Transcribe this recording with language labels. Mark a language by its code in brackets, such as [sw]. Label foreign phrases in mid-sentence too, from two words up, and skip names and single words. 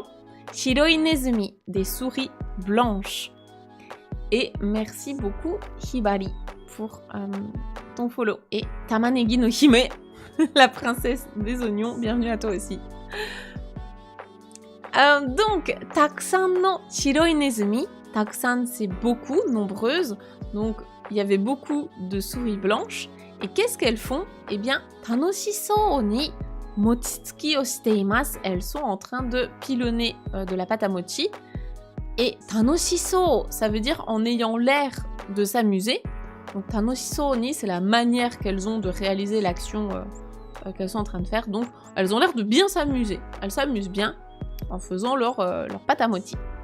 [ja] 白いネズミ, [fr] des souris blanches. Et merci beaucoup, Hibari, pour ton follow. Et Tamanegi no Hime, La princesse des oignons, bienvenue à toi aussi. Donc, [ja] たくさんの白いネズミ. [fr] Takusan, c'est beaucoup, nombreuses. Donc, il y avait beaucoup de souris blanches. Et qu'est-ce qu'elles font? Eh bien, [ja] 楽しそうに餅つきをしています. [fr] Elles sont en train de pilonner de la pâte à mochi. Et tanoshisou, ça veut dire en ayant l'air de s'amuser. Donc, [ja] 楽しそうに, [fr] c'est la manière qu'elles ont de réaliser l'action qu'elles sont en train de faire. Donc, elles ont l'air de bien s'amuser. Elles s'amusent bien en faisant leur pâte à mochi.